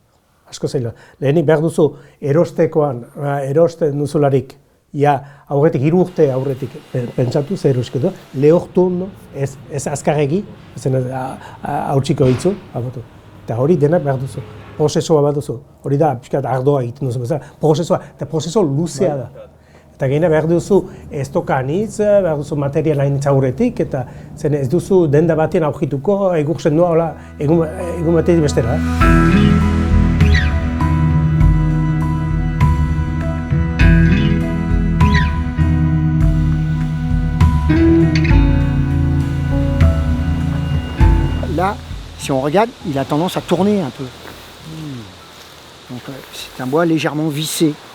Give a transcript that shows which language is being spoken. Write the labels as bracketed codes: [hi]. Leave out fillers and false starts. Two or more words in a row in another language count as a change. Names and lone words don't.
[eu] Lehenik behar duzu erostekoan, erosten duzularik, aurretik 3 urte aurretik pentsatu zer erosketa, lehortu ondo, ez azkarregi, ez hautsiko hitzu, eta hori denak behar duzu. Prozesua bat duzu, hori da, pixkat ardoa egiten duzu, prozeso luzea da. Eta gaina behar duzu estoka anitz, behar duzu material hainitz aurretik, eta ez duzu denda batean aurkituko, egur sendoa, egun batetik bestera. [fr] Là, si on regarde, il a tendance à tourner un peu. Donc c'est un bois légèrement vissé.